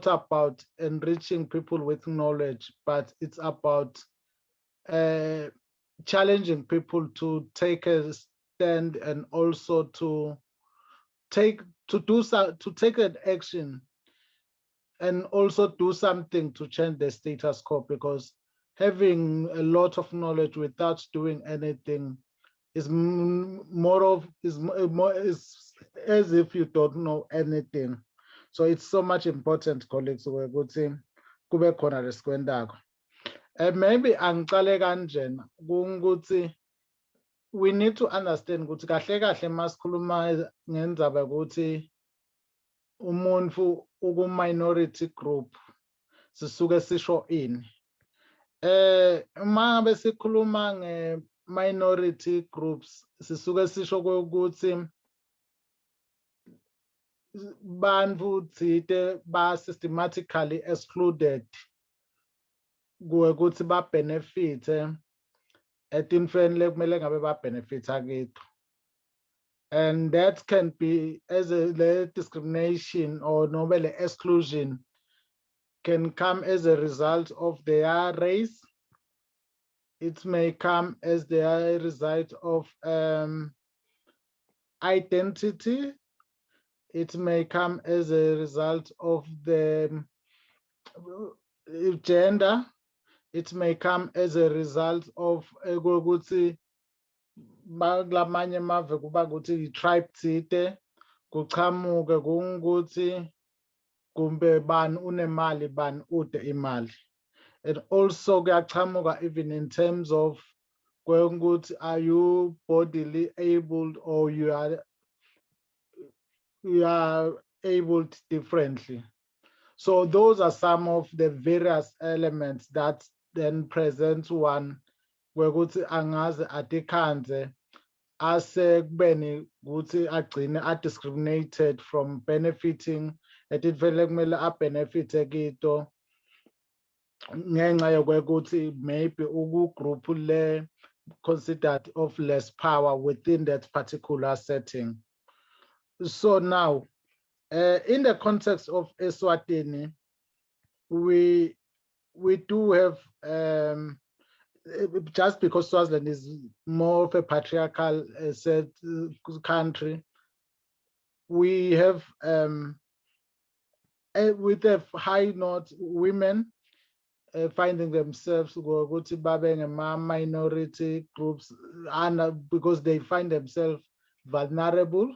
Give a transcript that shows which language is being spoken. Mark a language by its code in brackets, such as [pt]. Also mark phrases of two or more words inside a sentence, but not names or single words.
[en] about enriching people with knowledge, but it's about challenging people to take a stand and also to take an action and also do something to change the status quo, because having a lot of knowledge without doing anything is is as if you don't know anything. So it's so much important, colleagues, [ss] ukuthi kube khona lesikwendako. Maybe angicale kanjena ukuthi [en] we need to understand [ss] ukuthi kahle kahle masikhuluma ngendaba ukuthi umuntu uku-minority group sisuke sisho ini. Uma ngabe sikhuluma nge-minority groups sisuke sisho ukuthi bantu thite ba [en] systematically excluded [ss] ukuthi ba benefit etintweni lekumele ngabe ba benefit aketho. [en] And that can be as a discrimination or [ss] nobe le [en] exclusion can come as a result of their race. It may come as the result of identity. It may come as a result of the gender. It may come as a result of [ss] ukuthi kulamanye amave kuba ukuthi i-tribe thite kuchamuke kungukuthi kumbe bani unemali bani ude imali. [en] And also kuyachamuka even in terms of ukuthi are you bodily able or you are able differently. So those are some of the various elements that then present one where [ss] ukuthi angaze atikhanze ase kubeni ukuthi agcine [en] discriminated from benefiting [ss] etintfweni kumele abenefite kito ngenxa yokuthi [en] maybe group le considered of less power within that particular setting. So now, in the context of Eswatini, we do have just because Swaziland is more of a patriarchal country, we have with a high note women finding themselves minority groups and because they find themselves vulnerable.